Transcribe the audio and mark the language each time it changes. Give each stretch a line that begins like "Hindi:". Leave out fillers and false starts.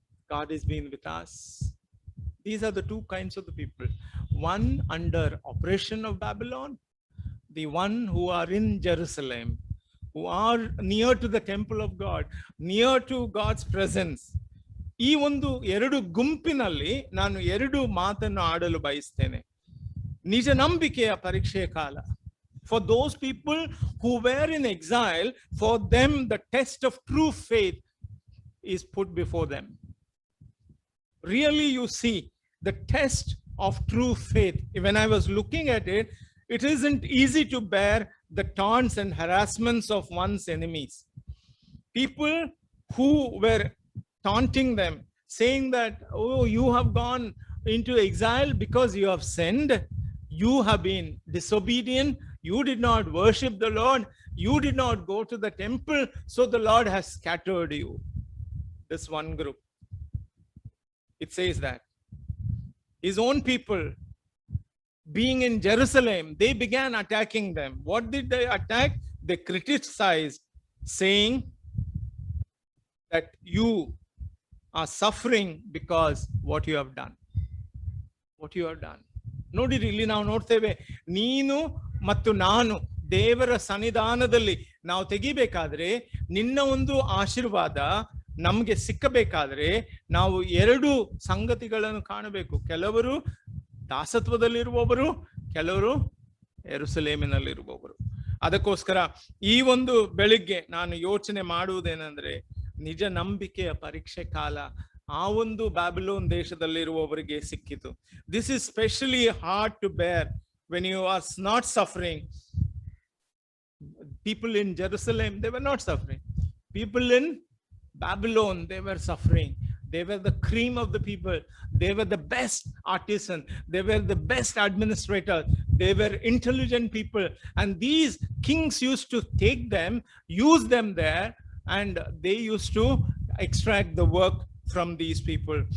English: God has been with us. These are the two kinds of the people. One under oppression of Babylon, the one who are in Jerusalem, who are near to the temple of God, near to God's presence.
Kannada: ಈ ಒಂದು ಎರಡು ಗುಂಪಿನಲ್ಲಿ ನಾನು ಎರಡು ಮಾತನ್ನು ಆಡಲು ಬಯಸ್ತೇನೆ. ನಿಜ ನಂಬಿಕೆಯ ಪರೀಕ್ಷೆಯ ಕಾಲ.
English: For those people who were in exile, for them the test of true faith is put before them. Really, you see the test of true faith. When I was looking at it, it isn't easy to bear the taunts and harassments of one's enemies. People who were taunting them, saying that, oh, you have gone into exile because you have sinned, you have been disobedient, you did not worship the Lord, you did not go to the temple, so the Lord has scattered you. This one group, it says that his own people, being in Jerusalem, they began attacking them. What did they attack? They criticized, saying that you are suffering because what you have done. What you have done.
Kannada: ನೋಡಿರಿ, ಇಲ್ಲಿ ನಾವು ನೋಡ್ತೇವೆ, ನೀನು ಮತ್ತು ನಾನು ದೇವರ ಸನ್ನಿಧಾನದಲ್ಲಿ ನಾವು ತೆಗಿಬೇಕಾದ್ರೆ, ನಿನ್ನ ಒಂದು ಆಶೀರ್ವಾದ ನಮ್ಗೆ ಸಿಕ್ಕಬೇಕಾದ್ರೆ ನಾವು ಎರಡು ಸಂಗತಿಗಳನ್ನು ಕಾಣಬೇಕು. ಕೆಲವರು ದಾಸತ್ವದಲ್ಲಿರುವವರು, ಕೆಲವರು ಯೆರೂಸಲೇಮಿನಲ್ಲಿರುವವರು. ಅದಕ್ಕೋಸ್ಕರ ಈ ಒಂದು ಬೆಳಿಗ್ಗೆ ನಾನು ಯೋಚನೆ ಮಾಡುವುದೇನೆಂದ್ರೆ, ನಿಜ ನಂಬಿಕೆಯ ಪರೀಕ್ಷೆ ಕಾಲ ಆ ಒಂದು ಬ್ಯಾಬಿಲೋನ್ ದೇಶದಲ್ಲಿರುವವರಿಗೆ ಸಿಕ್ಕಿತು.
English: This is specially hard to bear when you are not suffering. People in Jerusalem, they were not suffering. People in Babylon, they were suffering. They were the cream of the people. They were the best artisans. They were the best administrators. They were intelligent people. And these kings used to take them, use them there, and they used to extract the work from these people.